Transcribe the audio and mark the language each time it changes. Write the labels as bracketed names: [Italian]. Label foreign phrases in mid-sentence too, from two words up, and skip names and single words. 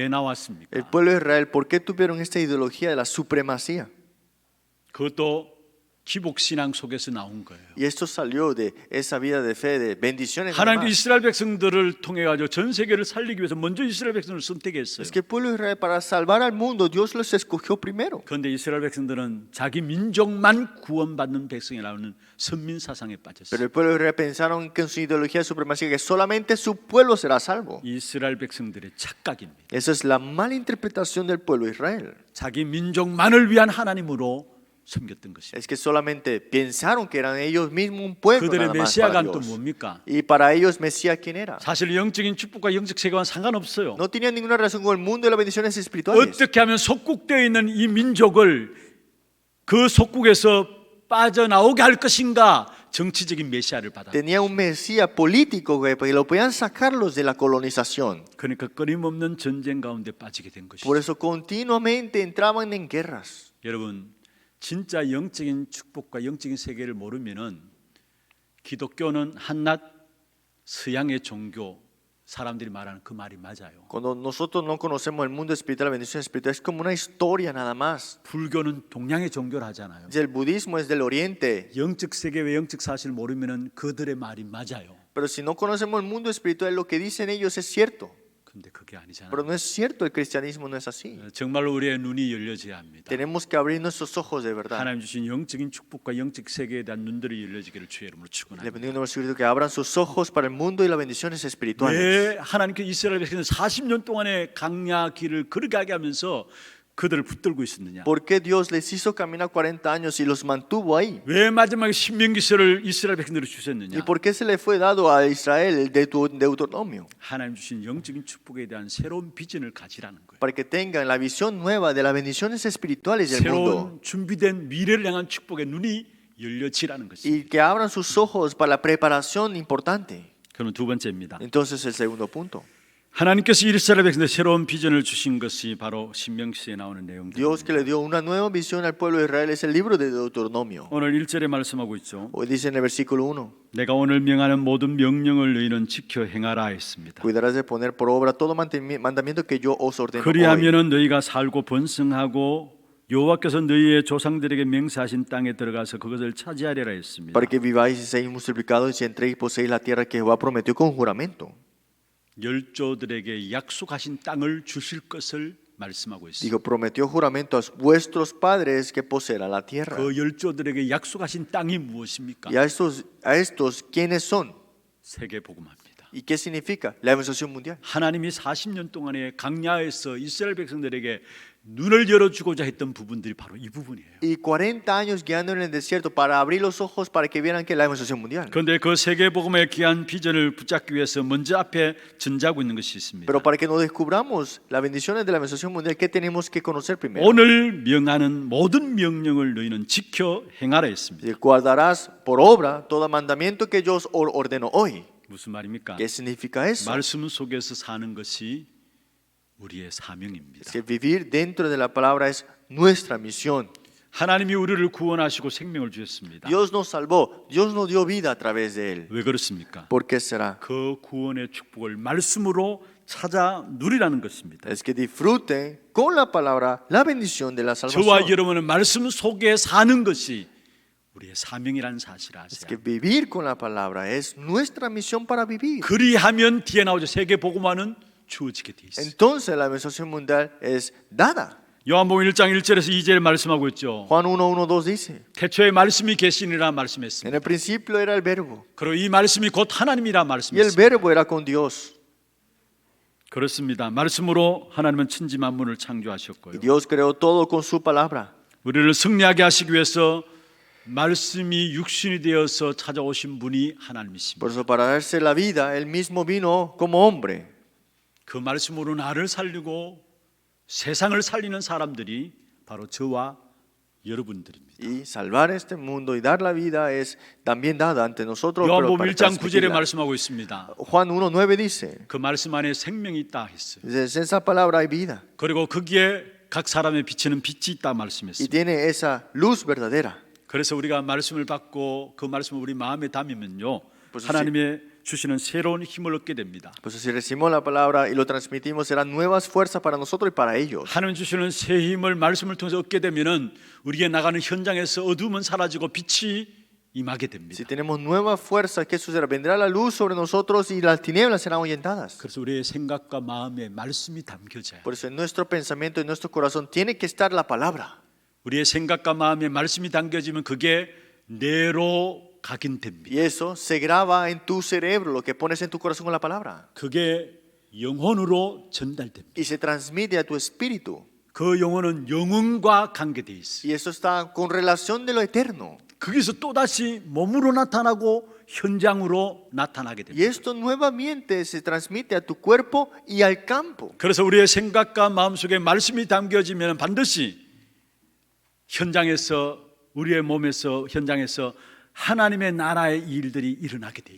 [Spanish] El [Korean] 나왔습니까? [Spanish] pueblo de Israel, ¿por qué tuvieron esta ideología de la supremacía? [Korean] 그것도 기복 신앙 속에서 나온 거예요. [Spanish] Y esto salió de esa vida de fe, de bendiciones. [Korean] 하나님께 [Spanish] además. [Korean] 이스라엘 백성들을 통해 가지고 전 세계를 살리기 위해서 먼저 이스라엘 백성을 선택했어요. [Spanish] Es que el pueblo de Israel, para salvar al mundo, Dios los escogió primero. [Korean] 그런데 이스라엘 백성들은 자기 민족만 구원받는 백성이라는 선민 사상에 빠졌어요. [Spanish] Pero el pueblo de Israel pensaron que en su ideología de supremacía que solamente su pueblo será salvo. [Korean] 이스라엘 백성들의 착각입니다. [Spanish] Esa es la mala interpretación del pueblo de Israel. [Korean] 자기 민족만을 위한 하나님으로 섬겼던 것이에요. [Spanish] Es que solamente pensaron que eran ellos mismos un pueblo [Korean] 그들의 [Spanish] nada más [Korean] 메시아가 [Spanish] para [Korean] 또 [Spanish] Dios. [Korean] 뭡니까? [Spanish] Y para ellos Mesías quién era. [Korean] 사실 영적인 축복과 영적 세계와는 상관없어요. [Spanish] No tenía ninguna relación con el mundo de las bendiciones espirituales. [Korean] 어떻게 하면 속국되어 있는 이 민족을 그 속국에서 빠져나오게 할 것인가 정치적인 메시아를 받아. [Spanish] Tenía un Mesías político que lo podían sacarlos de la colonización. [Korean] 그러니까 끊임없는 전쟁 가운데 빠지게 된 것이죠. [Spanish] Por eso continuamente entraban en guerras. [Korean] 여러분 진짜 영적인 축복과 영적인 세계를 모르면은 기독교는 한낱 서양의 종교 사람들이 말하는 그 말이 맞아요. [Spanish] Cuando nosotros no conocemos el mundo espiritual, la bendición espiritual es como una historia nada más. [Korean] 불교는 동양의 종교를 하잖아요. [Spanish] El budismo es del oriente, [Korean] 영적 세계와 영적 사실을 모르면은 그들의 말이 맞아요. [Spanish] pero si no conocemos el mundo espiritual, lo que dicen ellos es cierto. [Korean] 근데 그게 아니잖아요. [Spanish] Pero no es cierto, el cristianismo no es así. [Korean] 정말로 우리의 눈이 열려져야 합니다. [Spanish] Tenemos que abrir nuestros ojos de verdad. [Korean] 하나님 주신 영적인 축복과 영적 세계에 대한 눈들이 열려지기를 주의 이름으로 [Spanish] Le [Korean] 축원합니다. [Spanish] bendigo en el Espíritu que abran sus ojos para el mundo y las bendiciones espirituales. [Korean] 왜 하나님께 이스라엘 백성은 40년 동안의 강야 길을 그렇게 하게 하면서 그들을 붙들고 있었느냐? [Spanish] ¿Por qué Dios les hizo caminar 40 años y los mantuvo ahí? [Korean] 왜 마지막에 신명기서를 이스라엘 백성들에게 주셨느냐? [Spanish] ¿Y por qué se le fue dado a Israel el Deuteronomio? [Korean] 하나님 주신 영적인 축복에 대한 새로운 비전을 가지라는 거예요. [Spanish] Para que tengan la visión nueva de las bendiciones espirituales del mundo [Korean] 새로운 준비된 미래를 향한 축복의 눈이 열려지라는 것입니다. [Spanish] y que abran sus ojos para la preparación importante. [Korean] 그럼 두 번째입니다. [Spanish] Entonces el segundo punto. [Korean] 하나님께서 이스라엘 백성들에게 새로운 비전을 주신 것이 바로 신명기서에 나오는 내용입니다. [Spanish] Dios que le dio una nueva visión al pueblo de Israel es el libro de Deuteronomio. [Korean] 오늘 1절에 말씀하고 있죠. [Spanish] Hoy dice en el versículo 1, [Korean] 내가 오늘 명하는 모든 명령을 너희는 지켜 행하라 했습니다. [Spanish] cuidarás de poner por obra todo mandamiento que yo os ordeno hoy, [Korean] 그리하면은 너희가 살고 번성하고 여호와께서 너희의 조상들에게 맹세하신 땅에 들어가서 그것을 차지하리라 했습니다. [Spanish] para que viváis y seáis multiplicados y entréis y poseéis la tierra que Jehová prometió con juramento. [Korean] 열조들에게 약속하신 땅을 주실 것을 말씀하고 있습니다. [Spanish] Dijo, prometió juramento a vuestros padres que poseerá la tierra. [Korean] 그 열조들에게 약속하신 땅이 무엇입니까? [Spanish] Y a estos, ¿quiénes son? [Korean] 세계 복음합니다. [Spanish] ¿Y qué significa? La evangelización mundial. [Korean] 하나님이 40년 동안에 강야에서 이스라엘 백성들에게 눈을 열어주고자 했던 부분들이 바로 이 부분이에요. [Spanish] Y 40 años guiando en el desierto para abrir los ojos para que vieran que la evangelización mundial. [Korean] 그런데 그 세계 복음의 귀한 비전을 붙잡기 위해서 먼저 앞에 전제하고 있는 것이 있습니다. [Spanish] Pero para que nos descubramos las bendiciones de la evangelización mundial, ¿qué tenemos que conocer primero? [Korean] 오늘 명하는 모든 명령을 너희는 지켜 행하라 했습니다. [Spanish] Y guardarás por obra todo mandamiento que yo os ordeno hoy. [Korean] 무슨 말입니까? [Spanish] ¿Qué significa eso? [Korean] 말씀 속에서 사는 것이 우리의 사명입니다. [Spanish] Es que vivir dentro de la palabra es nuestra misión. [Korean] 하나님이 우리를 구원하시고 생명을 주셨습니다. [Spanish] Dios nos salvó, Dios nos dio vida a través de él. [Korean] 왜 그렇습니까? [Spanish] ¿Por qué será? [Korean] 그 구원의 축복을 말씀으로 찾아 누리라는 것입니다. [Spanish] Es que disfruten con la palabra la bendición de la [Korean] 저와 [Spanish] salvación. [Korean] 여러분은 말씀 속에 사는 것이 우리의 사명이라는 사실을 [Spanish] Es que [Korean] 아세요. [Spanish] vivir con la palabra es nuestra misión para vivir. [Korean] 그리하면 뒤에 나오죠. 세계 복음화는 주어지게 돼 있어요. [Spanish] Entonces la evangelización mundial es dada. [Korean] 요한복음 1장 1절에서 2절에 말씀하고 있죠. [Spanish] Juan 1:1-2 dice, [Korean] 태초에 말씀이 계시니라 [Spanish] en [Korean] 말씀했습니다. [Spanish] el principio era el verbo [Korean] 그리고 이 말씀이 곧 하나님이라 [Spanish] y el [Korean] 말씀했습니다. [Spanish] verbo era con Dios. [Korean] 그렇습니다. 말씀으로 하나님은 천지 만물을 창조하셨고요. [Spanish] Y Dios creó todo con su palabra. [Korean] 우리를 승리하게 하시기 위해서 말씀이 육신이 되어서 찾아오신 분이 하나님이십니다. [Spanish] Por eso para darse la vida, él mismo vino como hombre. [Korean] 그 말씀으로 나를 살리고 세상을 살리는 사람들이 바로 저와 여러분들입니다. [Spanish] Y salvar este mundo y dar la vida es también dada ante nosotros. Pero [Korean] 요한복음 [Spanish] para [Korean] 1장 9절에 [Spanish] transmitirla. [Korean] 말씀하고 있습니다. [Spanish] Juan 1:9 dice, [Korean] 그 말씀 안에 생명이 있다 했어요. [Spanish] dice, en esa palabra hay vida [Korean] 그리고 거기에 각 사람의 비치는 빛이 있다 [Spanish] y [Korean] 말씀했습니다. [Spanish] tiene esa luz verdadera. [Korean] 그래서 우리가 말씀을 받고 그 말씀을 우리 마음에 담으면요, 벌써 하나님의 주시는 새로운 힘을 얻게 됩니다. [Spanish] Pues si recibimos la palabra y lo transmitimos, serán nuevas fuerzas para nosotros y para ellos. [Korean] 하나님 주시는 새 힘을 말씀을 통해서 얻게 되면은 우리가 나가는 현장에서 어둠은 사라지고 빛이 임하게 됩니다. [Spanish] Si tenemos nuevas fuerzas, ¿qué sucederá? Vendrá la luz sobre nosotros y las tinieblas serán ahuyentadas. [Korean] 그래서 우리의 생각과 마음에 말씀이 담겨져요. [Spanish] Por eso en nuestro pensamiento, en nuestro corazón, tiene que estar la palabra. [Korean] 우리의 생각과 마음에 말씀이 담겨지면 그게 뇌로 각인됩니다. [Spanish] Y eso se graba en tu cerebro, lo que pones en tu corazón con la palabra. [Korean] 그게 영혼으로 전달됩니다. [Spanish] Y se transmite a tu espíritu. [Korean] 그 영혼은 영혼과 관계되어 있어요. [Spanish] Y eso está con relación de lo eterno. [Korean] 거기서 또다시 몸으로 나타나고 현장으로 나타나게 [Spanish] Y [Korean] 됩니다. [Spanish] esto nuevamente se transmite a tu cuerpo y al campo. [Korean] 그래서 우리의 생각과 마음속에 말씀이 담겨지면 반드시 현장에서 우리의 몸에서 현장에서 하나님의 나라의 일들이 일어나게 돼